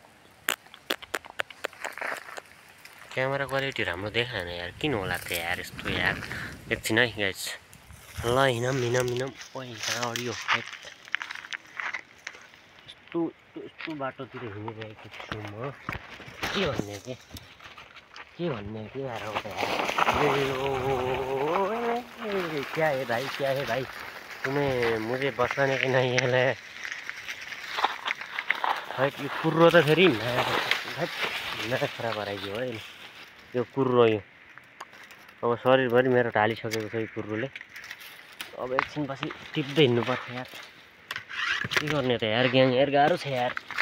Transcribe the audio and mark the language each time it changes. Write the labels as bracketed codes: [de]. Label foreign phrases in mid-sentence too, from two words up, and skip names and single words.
[en] camera quality [ne] राम्रो देखाएन यार, किन होला त यार यस्तो यार। एकछिन है गाइज। ल हिँडौँ। ओइ कहाँ अडियो यस्तो बाटोतिर हिँडिरहेको छु म। के भन्ने के यार हो त यार। [hi] क्या है भाई तुम्हें मुझे बचाने की नहीं है। [ne] यो कुर्रो त फेरि खराब हराइदियो है यो कुर्रो। यो अब शरीरभरि मेरो ढालिसकेको छ यो कुर्रोले। अब एकछिनपछि टिप्दै हिँड्नुपर्छ यार। के गर्ने त यार ग्याङ यार, गाह्रो छ यार।